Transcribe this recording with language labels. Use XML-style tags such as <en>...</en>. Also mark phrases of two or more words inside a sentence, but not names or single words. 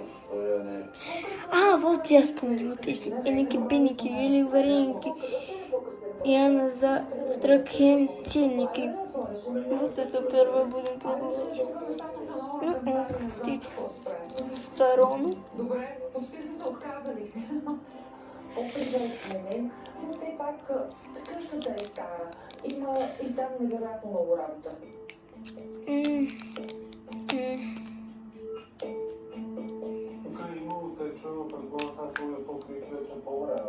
<ru>А, вот я вспомнила песню. Эники, беники, или вареники. Я на завтракаем тенники. Вот это первое будем пробовать. Ты в сторону.</ru> <bg>Опит да е сменен, но все пак къщата е стара. Има и там невероятно много работа. Тук е имало течове, предполагам, сега се е по-крик вече по-добре.</bg>